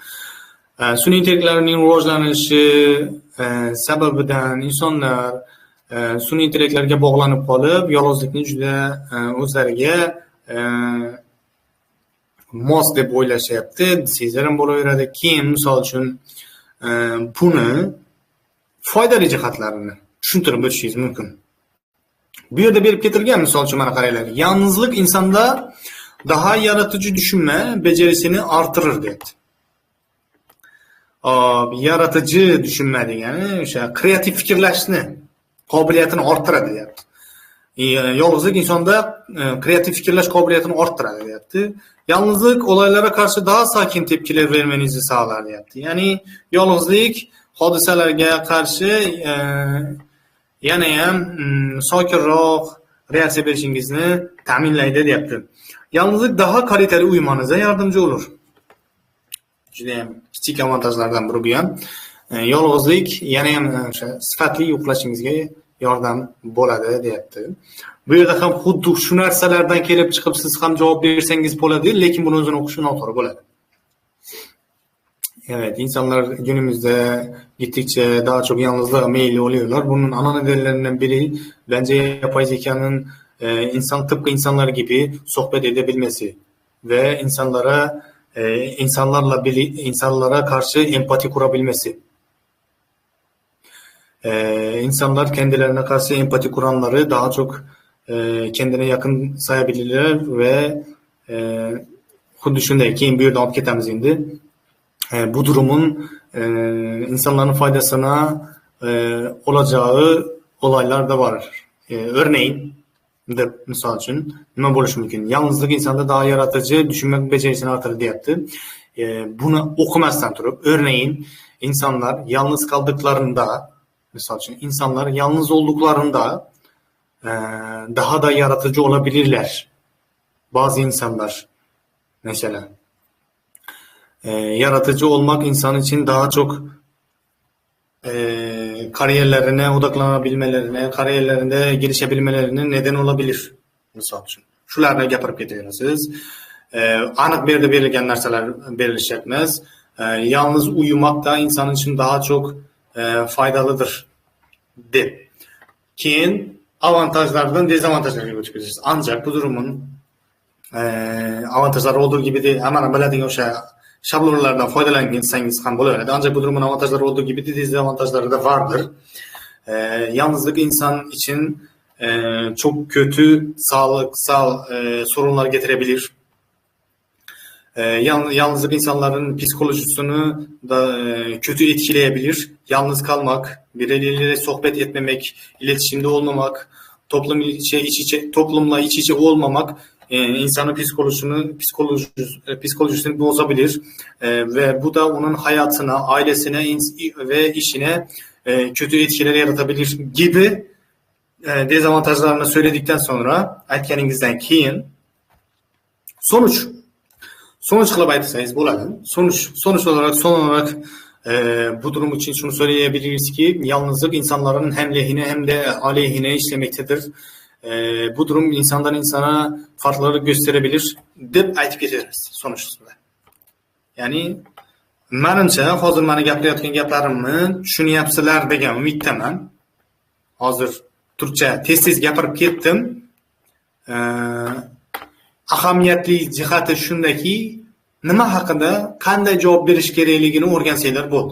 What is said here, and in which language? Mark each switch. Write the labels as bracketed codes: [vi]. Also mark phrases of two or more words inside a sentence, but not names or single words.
[uz] Sun'iy intellektlarning rivojlanishi sababidan insonlar sun'iy intellektlarga bog'lanib qolib, yolg'izlikni juda o'zlariga mos deb o'ylashyapti, desangizlar ham bo'laveradi. Keyin misol uchun buni foydali jihatlarini tushuntirib o'tishingiz mumkin. Bu yerda berib ketilgan misol uchun mana qaranglar. [tr] Yalnızlık insonda daha yaratıcı düşünme becerisini artırır deyapti. Yaratıcı düşünme [uz] degani o'sha kreativ fikrlashni qobiliyatini orttiradi deyapti. Yolg'izlik insonda kreativ fikrlash qobiliyatini orttiradi deyapti. [tr] Yalnızlık olaylara karşı daha sakin tepkiler vermenizi sağlar deyapti. [uz] Ya'ni yolg'izlik hodisalarga qarshi yana ham sokinroq reaksiya berishingizni ta'minlaydi deyapti. [tr] Yalnızlık daha kaliteli uyumanıza yardımcı olur. [uz] Juda ham kichik avantajlardan biri bu ham. Yolg'izlik yana ham o'sha sifatli uxlashingizga yordam bo'ladi deyapti. Bu yerda ham xuddi shu narsalardan kelib chiqib siz ham javob bersangiz bo'ladi, lekin buni o'zini o'qish noto'g'ri bo'ladi. [tr] Evet, insanlar günümüzde gittikçe daha çok yalnızlığa meyilli oluyorlar. Bunun ana nedenlerinden biri bence yapay zekanın insan tıpkı insanlar gibi sohbet edebilmesi ve insanlara karşı empati kurabilmesi. İnsanlar kendilerine karşı empati kuranları daha çok kendine yakın sayabilirler ve [uz] xuddi shunday keyin bu yerdan olib ketamiz endi. [tr] Bu durumun insanların faydasına olacağı olaylar da var. Örneğin, misal için [uz] nima bo'lishi mumkin? [tr] Yalnızlık insanda daha yaratıcı düşünmek becerisini artırır deyapti. Bunu [uz] okumasdan turib, [tr] örneğin insanlar yalnız kaldıklarında, misal için insanlar yalnız olduklarında daha da yaratıcı olabilirler. Bazı insanlar mesela. Yaratıcı olmak insan için daha çok kariyerlerine odaklanabilmelerine, kariyerlerinde gelişebilmelerine neden olabilir. Misal için. [uz] Shularni gapirib ketaverasiz. Aniq bu yerda berilgan narsalar berilishyapmiz. [tr] Yalnız uyumak da insan için daha çok faydalıdır deb. [uz] Keyin avantajlardan dezavantajlarga o'tib ketamiz. [tr] Ancak bu durumun avantajlari olduğu gibi de hemen [uz] biladigan o'sha şablonlardan foydalansangiz ham bo'laveradi. [tr] Ancak bu durumun avantajları olduğu gibi de dezavantajları da vardır. Yalnızlık insan için çok kötü sağlıksal sorunlar getirebilir. Yalnızlık insanların psikolojisini da kötü etkileyebilir. Yalnız kalmak, birileriyle sohbet etmemek, iletişimde olmamak, toplumla iç içe olmamak insanın psikolojisini bozabilir ve bu da onun hayatına, ailesine ve işine kötü etkiler yaratabilir gibi dezavantajlarını söyledikten sonra [uz] aytganingizdan keyin sonuç qilib aytsangiz bo'ladi. [tr] Sonuç olarak son olarak bu durum için şunu söyleyebiliriz ki yalnızlık insanların hem lehine hem de aleyhine işlemektedir. Bu durum insandan insana farkları gösterebilir [uz] deb aytib ketamiz [tr] sonuçta. [uz] Ya'ni menimcha hozir meni gapirayotgan gaplarimni tushunyapsizlar degan umiddaman. Hozir turkcha tez gapirib ketdim. Ahamiyatli jihati shundaki, nima haqida qanday javob berish kerakligini o'rgansanglar bo'ldi.